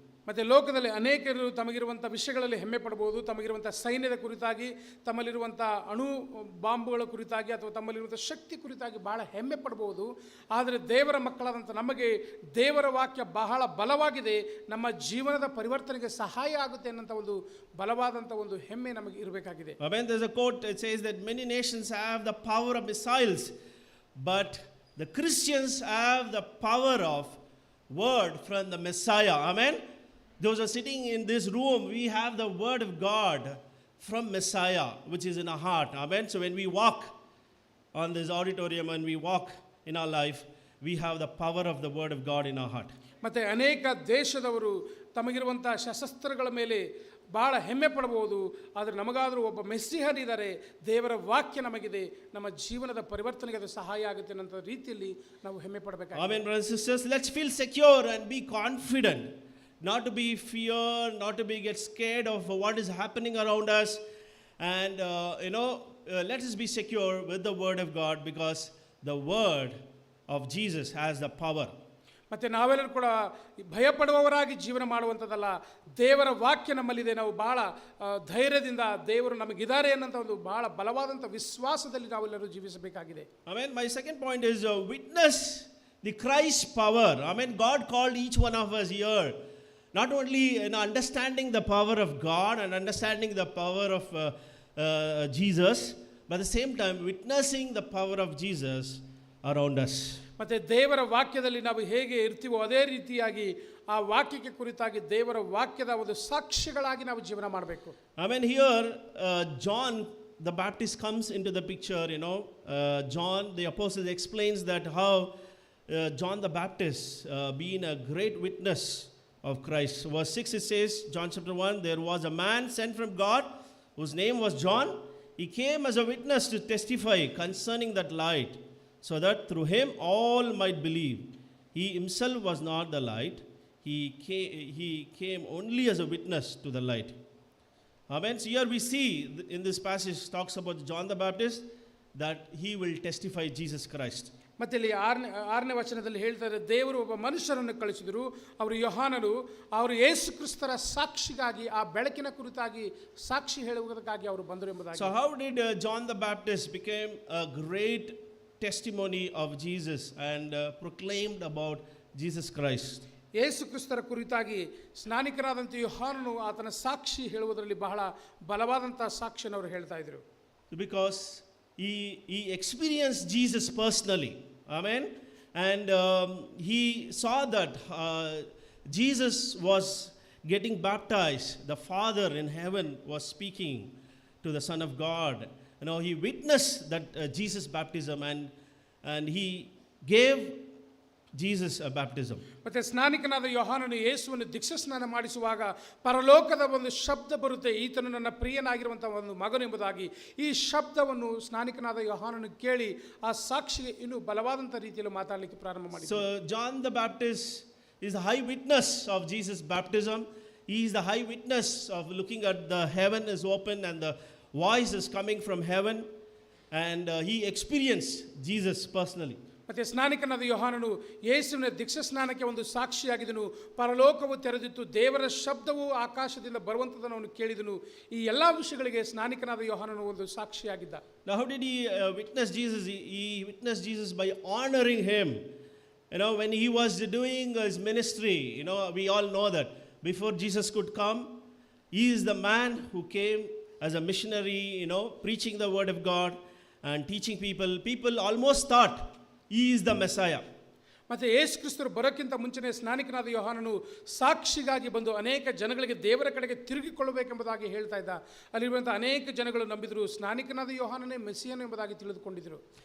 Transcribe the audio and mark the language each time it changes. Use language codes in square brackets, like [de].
[kn] ಮತ್ತು ಲೋಕದಲ್ಲಿ ಅನೇಕರು ತಮಗಿರುವಂಥ ವಿಷಯಗಳಲ್ಲಿ ಹೆಮ್ಮೆ ಪಡ್ಬೋದು, ತಮಗಿರುವಂಥ ಸೈನ್ಯದ ಕುರಿತಾಗಿ, ತಮ್ಮಲ್ಲಿರುವಂಥ ಅಣು ಬಾಂಬುಗಳ ಕುರಿತಾಗಿ ಅಥವಾ ತಮ್ಮಲ್ಲಿರುವಂಥ ಶಕ್ತಿ ಕುರಿತಾಗಿ ಬಹಳ ಹೆಮ್ಮೆ ಪಡ್ಬೋದು. ಆದರೆ ದೇವರ ಮಕ್ಕಳಾದಂಥ ನಮಗೆ ದೇವರ ವಾಕ್ಯ ಬಹಳ ಬಲವಾಗಿದೆ, ನಮ್ಮ ಜೀವನದ ಪರಿವರ್ತನೆಗೆ ಸಹಾಯ ಆಗುತ್ತೆ ಅನ್ನೋಂಥ ಒಂದು ಬಲವಾದಂಥ ಒಂದು ಹೆಮ್ಮೆ ನಮಗೆ ಇರಬೇಕಾಗಿದೆ. [en] Amen. There's a quote, it says that many nations have the power of missiles, but the Christians have the power of word from the Messiah. Amen. Those are sitting in this room, we have the word of God from Messiah, which is in our heart. Amen. So when we walk on this auditorium and we walk in our life, we have the power of the word of God in our heart. [kn] ಮತ್ತು ಅನೇಕ ದೇಶದವರು ತಮಗಿರುವಂಥ ಶಸ್ತ್ರಾಸ್ತ್ರಗಳ ಮೇಲೆ ಭಾಳ ಹೆಮ್ಮೆ ಪಡಬಹುದು, ಆದರೆ ನಮಗಾದರೂ ಒಬ್ಬ ಮೆಸ್ಸಿಹನಿದ್ದಾರೆ, ದೇವರ ವಾಕ್ಯ ನಮಗಿದೆ, ನಮ್ಮ ಜೀವನದ ಪರಿವರ್ತನೆಗೆ ಅದು ಸಹಾಯ ಆಗುತ್ತೆ ಅನ್ನೋ ರೀತಿಯಲ್ಲಿ ನಾವು ಹೆಮ್ಮೆ ಪಡಬೇಕಾಗಿದೆ. [en] Amen, brothers and sisters. Let's feel secure and be confident. Not to be fear, not to be get scared of what is happening around us. And, let us be secure with the word of God, because the word of Jesus has the power. [kn] ಮತ್ತು ನಾವೆಲ್ಲರೂ ಕೂಡ ಭಯಪಡುವವರಾಗಿ ಜೀವನ ಮಾಡುವಂಥದ್ದಲ್ಲ, ದೇವರ ವಾಕ್ಯ ನಮ್ಮಲ್ಲಿದೆ, ನಾವು ಭಾಳ ಧೈರ್ಯದಿಂದ ದೇವರು ನಮಗಿದ್ದಾರೆ ಅನ್ನೋಂಥ ಒಂದು ಭಾಳ ಬಲವಾದಂಥ ವಿಶ್ವಾಸದಲ್ಲಿ ನಾವೆಲ್ಲರೂ ಜೀವಿಸಬೇಕಾಗಿದೆ. [en] Amen. My second point is witness the Christ power. Amen. God called each one of us here, not only understanding the power of God and understanding the power of Jesus, but at the same time witnessing the power of Jesus around us. [kn] ಮತ್ತು ದೇವರ ವಾಕ್ಯದಲ್ಲಿ ನಾವು ಹೇಗೆ ಇರ್ತೀವೋ ಅದೇ ರೀತಿಯಾಗಿ ಆ ವಾಕ್ಯಕ್ಕೆ ಕುರಿತಾಗಿ ದೇವರ ವಾಕ್ಯದ ಒಂದು ಸಾಕ್ಷಿಗಳಾಗಿ ನಾವು ಜೀವನ ಮಾಡಬೇಕು. [en] I mean, here John the Baptist comes into the picture. John the apostle explains that how John the Baptist being a great witness of Christ. Verse 6 it says, John chapter 1, there was a man sent from God whose name was John. He came as a witness to testify concerning that light, so that through him all might believe. He himself was not the light. He came only as a witness to the light. Amen. So here we see in this passage talks about John the Baptist, that he will testify Jesus Christ. [kn] ಮತ್ತು ಇಲ್ಲಿ ಆರನೇ ವಚನದಲ್ಲಿ ಹೇಳ್ತಾರೆ, ದೇವರು ಒಬ್ಬ ಮನುಷ್ಯರನ್ನು ಕಳಿಸಿದರು, ಅವರು ಯೋಹಾನನು, ಅವರು ಯೇಸು ಕ್ರಿಸ್ತರ ಸಾಕ್ಷಿಗಾಗಿ, ಆ ಬೆಳಕಿನ ಕುರಿತಾಗಿ ಸಾಕ್ಷಿ ಹೇಳುವುದಕ್ಕಾಗಿ ಅವರು ಬಂದರು ಎಂಬುದಾಗಿ. [en] So how did John the Baptist became a great testimony of Jesus and proclaimed about Jesus Christ? [kn] ಯೇಸು ಕ್ರಿಸ್ತರ ಕುರಿತಾಗಿ ಸ್ನಾನಿಕರಾದಂಥ ಯೋಹಾನನು ಆತನ ಸಾಕ್ಷಿ ಹೇಳುವುದರಲ್ಲಿ ಬಹಳ ಬಲವಾದಂಥ ಸಾಕ್ಷಿಯನ್ನು ಅವರು ಹೇಳ್ತಾ ಇದ್ರು. [en] Because he experienced Jesus personally. Amen. And he saw that Jesus was getting baptized. The Father in heaven was speaking to the Son of God. He witnessed that Jesus' baptism, and he gave Jesus a baptism. [kn] ಮತ್ತೆ ಸ್ನಾನಿಕನಾದ ಯೋಹಾನನು ಯೇಸುವನ್ನು ದೀಕ್ಷಾ ಸ್ನಾನ ಮಾಡಿಸುವಾಗ ಪರಲೋಕದ ಒಂದು ಶಬ್ದ ಬರುತ್ತೆ, ಈತನು ನನ್ನ ಪ್ರಿಯನಾಗಿರುವಂಥ ಒಂದು ಮಗನು ಎಂಬುದಾಗಿ. ಈ ಶಬ್ದವನ್ನು ಸ್ನಾನಿಕನಾದ ಯೋಹಾನನು ಕೇಳಿ ಆ ಸಾಕ್ಷಿಗೆ ಇನ್ನೂ ಬಲವಾದಂಥ ರೀತಿಯಲ್ಲಿ ಮಾತಾಡಲಿಕ್ಕೆ ಪ್ರಾರಂಭ ಮಾಡಿದ. [en] So John the Baptist is the high witness of Jesus' baptism. He is the high witness of looking at the heaven is open and the voice is coming from heaven, and he experienced Jesus personally. [kn] ಮತ್ತು ಸ್ನಾನಿಕನಾದ ಯೋಹಾನನು ಯೇಸುವಿನ ದೀಕ್ಷಾ ಸ್ನಾನಕ್ಕೆ ಒಂದು ಸಾಕ್ಷಿಯಾಗಿದ್ದನು. ಪರಲೋಕವು ತೆರೆದಿತ್ತು, ದೇವರ ಶಬ್ದವು ಆಕಾಶದಿಂದ ಬರುವಂಥದ್ದನ್ನು ಅವನು ಕೇಳಿದನು. ಈ ಎಲ್ಲ ವಿಷಯಗಳಿಗೆ ಸ್ನಾನಿಕನಾದ ಯೋಹಾನನು ಒಂದು ಸಾಕ್ಷಿಯಾಗಿದ್ದ. [en] Now how did he witness Jesus? He witnessed Jesus by honoring him. When he was doing his ministry, we all know that before Jesus could come, he is the man who came as a missionary, preaching the word of God and teaching people. People almost thought he is the Messiah. [kn] ಮತ್ತು ಯೇಸು ಕ್ರಿಸ್ತರು ಬರೋಕ್ಕಿಂತ ಮುಂಚೆನೇ ಸ್ನಾನಿಕನಾದ ಯೋಹಾನನು ಸಾಕ್ಷಿಗಾಗಿ ಬಂದು ಅನೇಕ ಜನಗಳಿಗೆ ದೇವರ ಕಡೆಗೆ ತಿರುಗಿಕೊಳ್ಳಬೇಕೆಂಬುದಾಗಿ ಹೇಳ್ತಾ ಇದ್ದ. ಅಲ್ಲಿರುವಂಥ ಅನೇಕ ಜನಗಳು ನಂಬಿದರು, ಸ್ನಾನಿಕನಾದ ಯೋಹಾನನೇ ಮೆಸ್ಸಿಯನು ಎಂಬುದಾಗಿ ತಿಳಿದುಕೊಂಡಿದ್ದರು.